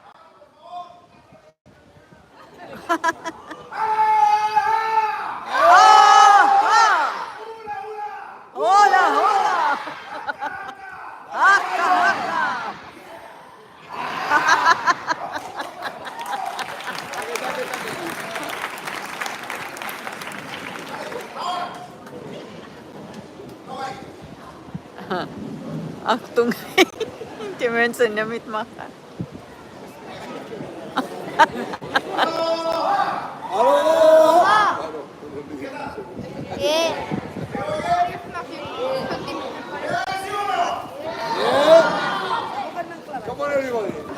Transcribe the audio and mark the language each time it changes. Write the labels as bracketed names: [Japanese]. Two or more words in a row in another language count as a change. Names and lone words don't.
[Spanish] Hola, hola! Haka, haka! [German] Achtung! Die Menschen ja mitmachen. [English] Come on, everybody.